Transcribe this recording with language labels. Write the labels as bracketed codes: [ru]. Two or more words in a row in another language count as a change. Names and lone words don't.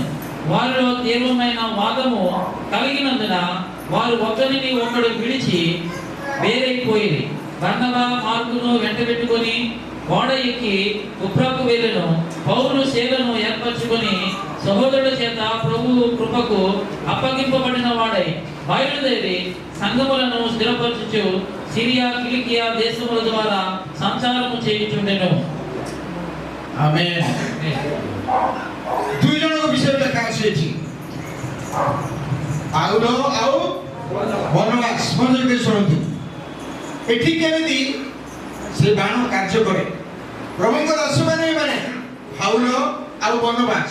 [te] వారిలో తీవ్రమైన వాదము కలిగినందున వారు ఒకరిని ఒకడు విడిచి వేరైపోయి బర్నబా మార్కును వెంటబెట్టుకొని ఓడ ఎక్కి కుప్రకు వెళ్ళెను. పౌలు సేవను ఏర్పరచుకొని సహోదరుల చేత ప్రభువు కృపకు అప్పగింపబడిన వాడై బయలుదేరి సంఘములను స్థిరపరచుచు సిరియా కిలికియా దేశముల ద్వారా సంచారము చేయుచుండెను. [or] ଆମେନ୍। ଦୁଇ ଜଣଙ୍କ ବିଷୟରେ ଲେଖା ଅଛି ଏଠି, ପାଉଲ ଆଉ ବରନବାସ। ମନୋଯୋଗ ଦେଇ ଶୁଣନ୍ତୁ, ଏଠି କେମିତି ସେ ବାଣ କାର୍ଯ୍ୟ କରେ। ପ୍ରଭୁଙ୍କ ଦାସମାନେ ଏମାନେ ପାଉଲ ଆଉ ବରନବାସ।